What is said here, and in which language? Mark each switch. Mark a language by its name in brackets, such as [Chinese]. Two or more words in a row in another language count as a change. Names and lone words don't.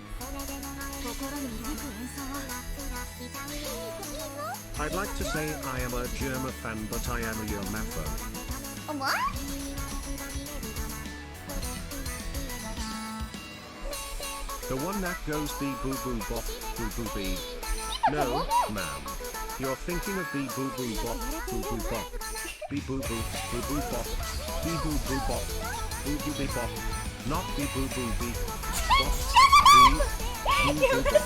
[English] I'd like to say I am a Germa fan, but I am a Yomafo. A what? The one that goes bee boo boo bop, boo boo bee. No, ma'am. You're thinking of bee boo boo bop, boo boo bop. Bee boo boo, boo boo bop. Bee boo boo bop, boo boo bee bop. Not bee boo boo bee. Bop, bee, boo You're boo bop.